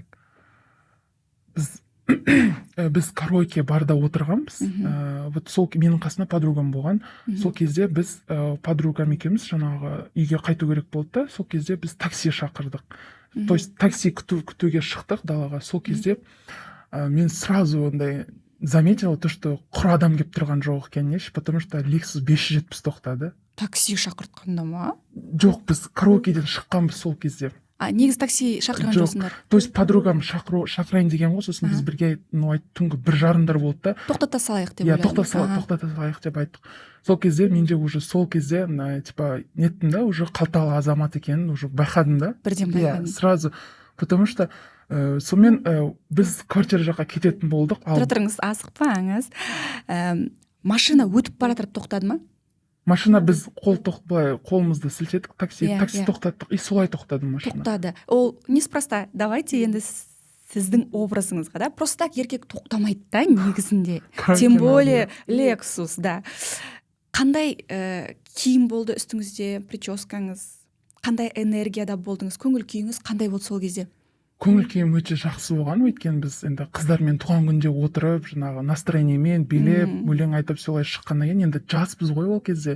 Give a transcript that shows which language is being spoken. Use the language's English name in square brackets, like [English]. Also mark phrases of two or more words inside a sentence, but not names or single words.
[Kazakh] Біз караоке барда отырғанбыз. Сол менің қасында подругам болған. Сол кезде біз подругам екеуміз жаңағы үйге қайту керек болды да, сол кезде біз такси шақырдық. [Russian] То есть [Kazakh] такси күтуге шықтық далаға. Сол кезде мен сразу ондай [Russian] заметила то, что [Kazakh] құр адам келіп тұрған жоқ екен, [Russian] потому что Lexus 570 тоқтады. [Kazakh] Такси шақыртқанда ма? Жоқ, біз караокеден шыққанбыз сол кезде. Негіз такси шақырған жоқсыңдар? [Russian] То есть подругам [Kazakh] шақырайын деген ғой, сосын біз бірге түнгі 1:30 болды да. Тоқтата салайық деп ойладым. Тоқтата салайық деп айттық. Сол кезде менде уже сол кезде неттім да, уже қалталы азамат екенін уже байқадым да. Бірден байқадым. [Russian] Сразу. Потому что [Kazakh] сонымен біз квартира жаққа кететін болдық. Тұра тұрыңыз, асықпаңыз. Машина өтіп бара жатып тоқтады ма? Машина біз қолымызды сілтедік, такси тоқтаттық, и солай тоқтады машина. Тоқтады. Ол неспроста. Давайте енді сіздің образыңызға, да? [Russian] Просто так [Kazakh] еркек тоқтамайды да негізінде. [Russian] Тем более Lexus, да. [Kazakh] Қандай киім болды үстіңізде, прическаңыз? Қандай энергияда болдыңыз? Көңіл күйіңіз қандай болды сол кезде? көңіл күйім өте жақсы болған, өйткені біз енді қыздармен туған күнде отырып жаңағы настроениемен билеп өлең айтып солай шыққаннан кейін енді жаспыз ғой ол кезде.